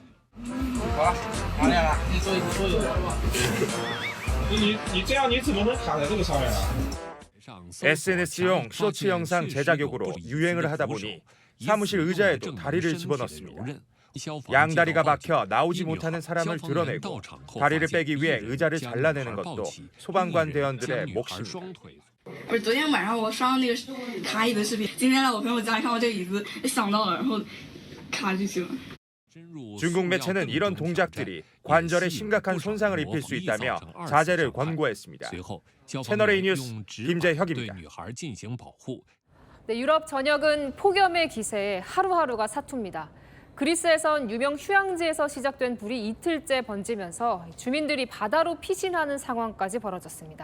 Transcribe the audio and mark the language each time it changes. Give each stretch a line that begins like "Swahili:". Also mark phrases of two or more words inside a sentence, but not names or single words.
Korean: SNS용 쇼츠 영상 제작용으로 유행을 하다 보니 사무실 의자에도 다리를 집어넣습니다. 양다리가 막혀 나오지 못하는 사람을 드러내고 다리를 빼기 위해 의자를 잘라내는 것도 소방관 대원들의 몫입니다.
Chinese: 不是昨天晚上我刷那个卡椅的视频，今天来我朋友家看到这个椅子，想到了，然后卡进去了。
Korean: 중국 매체는 이런 동작들이 관절에 심각한 손상을 입힐 수 있다며 자제를 권고했습니다. 채널A 뉴스 김재혁입니다. 네, 유럽 전역은 폭염의 기세에 하루하루가 사투입니다. 그리스에선 유명 휴양지에서 시작된 불이 이틀째 번지면서 주민들이 바다로 피신하는 상황까지 벌어졌습니다.